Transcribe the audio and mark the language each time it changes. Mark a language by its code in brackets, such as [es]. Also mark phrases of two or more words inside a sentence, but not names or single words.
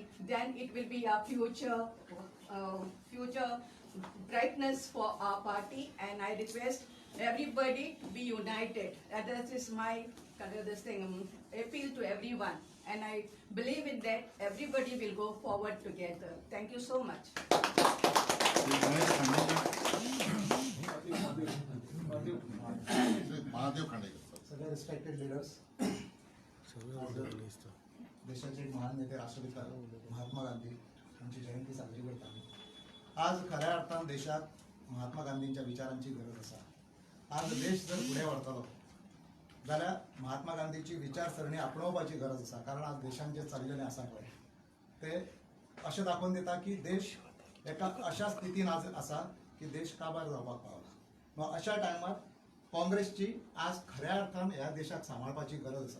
[en] Then it will be a future brightness for our party. And I request everybody to be united. And that is my appeal to everyone. And I believe in that everybody will go forward together. Thank you so much. [mr] महादेव खांडेकर सर. सगळे [en] respected leaders, [mr] देशाचे एक महान नेते राष्ट्रपिता महात्मा गांधी यांची जयंती साजरी करतात. [kok] आज खऱ्या अर्थान देशात महात्मा गांधींच्या विचारांची गरज असा. आज देश जर पुढे वळतलो जाल्यार महात्मा गांधीची विचारसरणी आपणोवपाची गरज असा. कारण आज देशान जे चाललेले आसा पळय ते अशें दाखोवन दिता की देश एका अशा स्थितीन आज आसा की देश काबार जावपाक पावला. मग अशा टायमार काँग्रेसची आज खऱ्या अर्थान ह्या देशाक सांबाळपाची गरज आसा.